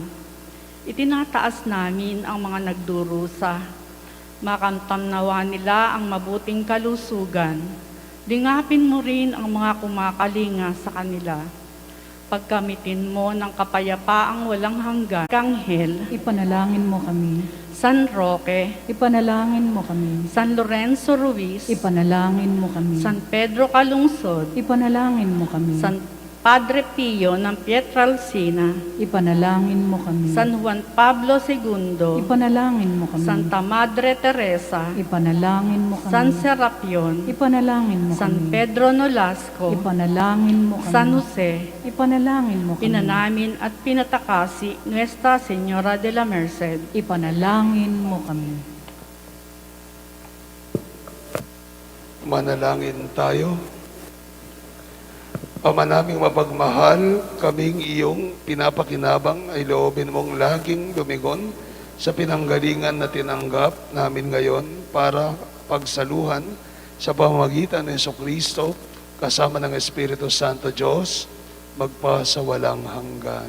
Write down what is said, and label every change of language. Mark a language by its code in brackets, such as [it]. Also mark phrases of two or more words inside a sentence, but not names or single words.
[tl] Itinataas namin ang mga nagdurusa. Makamtamnawa nila ang mabuting kalusugan. Lingapin mo rin ang mga kumakalinga sa kanila. Pagkamitin mo ng kapayapaang walang hanggan, Kanghel, Ipanalangin mo kami. San Roque, Ipanalangin mo kami. San Lorenzo Ruiz, Ipanalangin mo kami. San Pedro Calungsod, Ipanalangin mo kami. San Padre Pio ng Pietralcina, Ipanalangin mo kami. San Juan Pablo II, Ipanalangin mo kami. Santa Madre Teresa, Ipanalangin mo kami. San Serapion, Ipanalangin mo San kami. Pedro Nolasco, Ipanalangin mo kami. San Jose, Ipanalangin mo kami. pinanamin at pinatakasi Nuestra Señora de la Merced. Ipanalangin mo kami. Manalangin tayo. Ama naming mapagmahal, kaming iyong pinapakinabang ay loobin mong laging lumigon sa pinanggalingan na tinanggap namin ngayon para pagsaluhan sa pamamagitan ng Jesucristo kasama ng Espiritu Santo Diyos magpa sa walang hanggan.